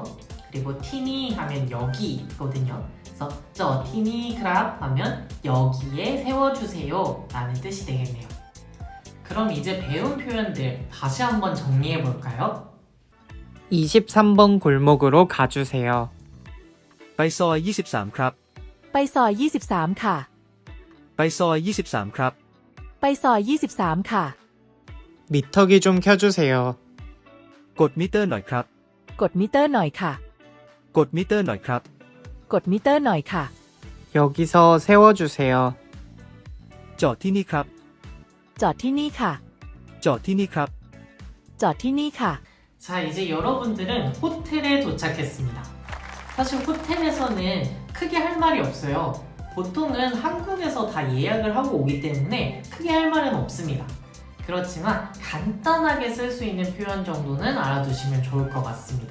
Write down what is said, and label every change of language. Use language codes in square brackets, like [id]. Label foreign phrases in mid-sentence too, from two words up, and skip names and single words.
[ko] 그리고 티니 하면 여기거든요. 그래서 저 [th] ที่นี่ครับ [ko] 하면 여기에 세워주세요 라는 뜻이 되겠네요. 그럼 이제 배운 표현들 다시 한번 정리해 볼까요? 23번 골목으로 가주세요. [th] ไปซอย23 ครับ ไปซอย23 ค่ะ ไปซอย23 ครับ ไปซอย23 ค่ะ [ko] 미터기 좀 켜주세요. [th] กดมิเตอร์หน่อยครับ กดมิเตอร์หน่อยค่ะ กดมิเตอร์หน่อยครับ กดมิเตอร์หน่อยค่ะ [ko] 여기서 세워주세요. [th] จอดที่นี่ครับ จอดที่นี่ค่ะ จอดที่นี่ครับ จอดที่นี่ค่ะ [ko] 자, 이제 여러분들은 호텔에 도착했습니다. 사실 호텔에서는 크게 할 말이 없어요. 보통은 한국에서 다 예약을 하고 오기 때문에 크게 할 말은 없습니다. 그렇지만 간단하게 쓸 수 있는 표현 정도는 알아두시면 좋을 것 같습니다.